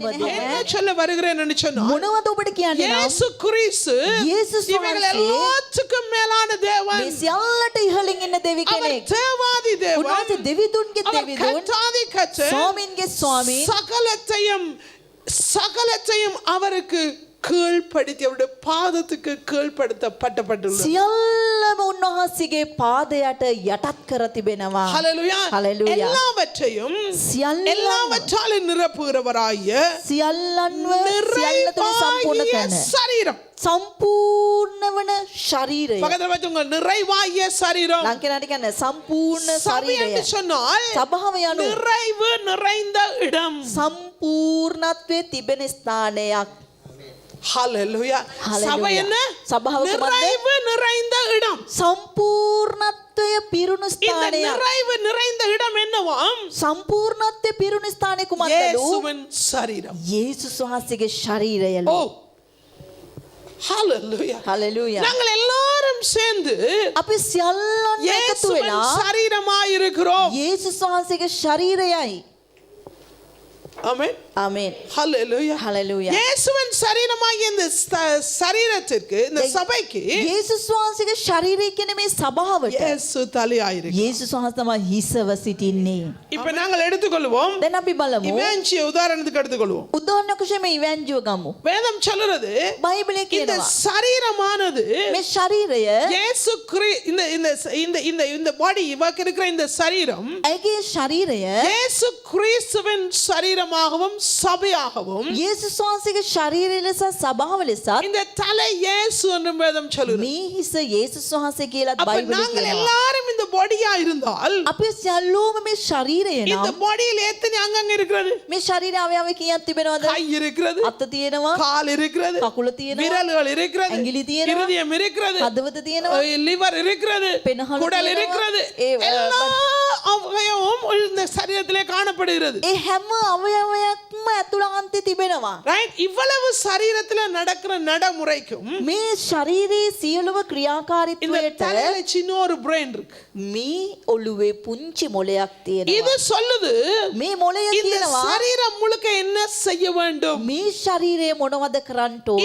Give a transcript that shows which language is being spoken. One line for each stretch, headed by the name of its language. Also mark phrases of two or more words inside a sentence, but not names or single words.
Tamil: என்ன
Sinhala: දෙවියන්.
Tamil: சொல்ல வருகிறேன்னு சொன்னால்
Sinhala: මොනවද ඔබට කියන්නේ නම්
Tamil: இயேசு கிறிஸ்து
Sinhala: යේසුස්
Tamil: இவர்கள்
Sinhala: වහන්සේ
Tamil: எல்லாத்துக்கும் மேலான தேவன்.
Sinhala: මේ සියල්ලට ඉහළින් ඉන්න දෙවි
Tamil: அவர்
Sinhala: කෙනෙක්.
Tamil: தேவாதி தேவன்.
Sinhala: උන්වහන්සේ දෙවිදුන්ගේ
Tamil: அவர்
Sinhala: දෙවිදුන්
Tamil: கர்த்தாதி கர்த்தர்.
Sinhala: ස්වාමින්ගේ ස්වාමීන්
Tamil: சகலத்தையும் அவருக்கு கீழ்ப்படுத்தி அவருடைய பாதத்துக்கு கீழ்ப்படுத்தப்பட்டுள்ளது.
Sinhala: සියල්ලම උන්වහන්සේගේ පාදයට යටත් කර තිබෙනවා.
Tamil: ஹalleluya. ஹalleluya. எல்லாவற்றையும்
Sinhala: සියල්ල
Tamil: எல்லாவற்றாலும் நிரப்புகிறவராய
Sinhala: සියල්ලන්ව සියල්ල තුළ සම්පූර්ණ
Tamil: நிறைவாகிய
Sinhala: කරන
Tamil: சரீரம்.
Sinhala: සම්පූර්ණ වන ශරීරය.
Tamil: பக்கத்துல வச்சுங்க நிறைவாகிய சரீரம்.
Sinhala: ලංකේනාට කියන්නේ සම්පූර්ණ
Tamil: சபை
Sinhala: ශරීරය.
Tamil: என்று சொன்னால்
Sinhala: සභාව යනු
Tamil: நிறைவு நிறைந்த இடம்.
Sinhala: සම්පූර්ණත්වයේ තිබෙන ස්ථානයක්.
Tamil: ஹalleluya. சபை என்ன?
Sinhala: සභාව කුමක්ද?
Tamil: நிறைவு நிறைந்த இடம்.
Sinhala: සම්පූර්ණත්වය පිරුණු
Tamil: இந்த
Sinhala: ස්ථානයක්.
Tamil: நிறைவு நிறைந்த இடம் என்னவாம்?
Sinhala: සම්පූර්ණත්වය පිරුණු ස්ථානය කුමක්ද?
Tamil: இயேசுவின் சரீரம்.
Sinhala: යේසුස් වහන්සේගේ ශරීරයලු.
Tamil: ஓ ஹalleluya.
Sinhala: හලෙලූයා.
Tamil: நாங்கள் எல்லாரும் சேர்ந்து
Sinhala: අපි සියල්ලන් එකතු
Tamil: இயேசுவின்
Sinhala: වෙලා
Tamil: சரீரமாய் இருக்கிறோம்.
Sinhala: යේසුස් වහන්සේගේ ශරීරයයි.
Tamil: ஆமென்.
Sinhala: ආමේන්.
Tamil: ஹalleluya.
Sinhala: හලෙලූයා.
Tamil: இயேசுவின் சரீரமாகிய இந்த சரீரத்திற்கு இந்த சபைக்கு
Sinhala: යේසුස් වහන්සේගේ ශරීරය කියන මේ සභාවට
Tamil: இயேசு தலையாயிருக்கு.
Sinhala: යේසුස් වහන්සේ තමයි හිසව සිටින්නේ.
Tamil: இப்ப நாங்கள் எடுத்துக்கொள்வோம்.
Sinhala: දැන් අපි බලමු.
Tamil: இவாஞ்சிய உதாரணத்துக்கு எடுத்துக்கொள்வோம்.
Sinhala: උදාහරණයක් වශයෙන් මේ ඉවැන්ජිව ගමු.
Tamil: வேதம் சொல்றது
Sinhala: බයිබලයේ
Tamil: இந்த
Sinhala: කියනවා
Tamil: சரீரமானது
Sinhala: මේ ශරීරය
Tamil: இயேசு இந்த இந்த இந்த இந்த இந்த பாடி இவருக்கு இருக்கிற இந்த சரீரம்
Sinhala: ඇගේ ශරීරය
Tamil: இயேசு கிறிஸ்துவின் சரீரமாகவும் சபையாகவும்
Sinhala: යේසුස් වහන්සේගේ ශරීරය ලෙස සභාව ලෙස
Tamil: இந்த தலை இயேசு என்று வேதம் சொல்லுது.
Sinhala: මේ හිස යේසුස් වහන්සේ කියලා
Tamil: அப்ப
Sinhala: බයිබලයේ
Tamil: நாங்கள்
Sinhala: කියනවා.
Tamil: எல்லாரும் இந்த பாடியா இருந்தால்
Sinhala: අපි සියල්ලෝම මේ ශරීරය
Tamil: இந்த
Sinhala: නම්
Tamil: பாடியில் எத்தனை அங்கங்க இருக்கிறது?
Sinhala: මේ ශරීර අවයව කීයක් තිබෙනවද?
Tamil: கை இருக்கிறது,
Sinhala: අත තියෙනවා,
Tamil: கால் இருக்கிறது,
Sinhala: කකුල තියෙනවා,
Tamil: விரல்கள் இருக்கிறது,
Sinhala: ඇඟිලි තියෙනවා,
Tamil: இருதயம் இருக்கிறது,
Sinhala: හදවත තියෙනවා,
Tamil: லிவர் இருக்கிறது, பெனහල குடல்
Sinhala: තියෙනවා,
Tamil: இருக்கிறது.
Sinhala: ඒ
Tamil: எல்லா அவயவமும் இந்த சரீரத்திலே காணப்படுகிறது.
Sinhala: ඒ හැම අවයවයක්ම ඇතුළාන්තේ තිබෙනවා.
Tamil: ரைட்? இவ்வளவு சரீரத்துல நடக்கிற நடைமுறைக்கும்
Sinhala: මේ ශරීරයේ සියලුම
Tamil: இந்த
Sinhala: ක්‍රියාකාරීත්වයට
Tamil: தலையில சின்ன ஒரு பிரெயின் இருக்கு.
Sinhala: මේ ඔළුවේ පුංචි මොලයක්
Tamil: இது
Sinhala: තියෙනවා.
Tamil: சொல்லுது
Sinhala: මේ මොලය
Tamil: இந்த
Sinhala: කියනවා
Tamil: சரீரம் முழுக்க என்ன செய்ய வேண்டும்?
Sinhala: මේ ශරීරය මොනවද කරන්න ඕනේ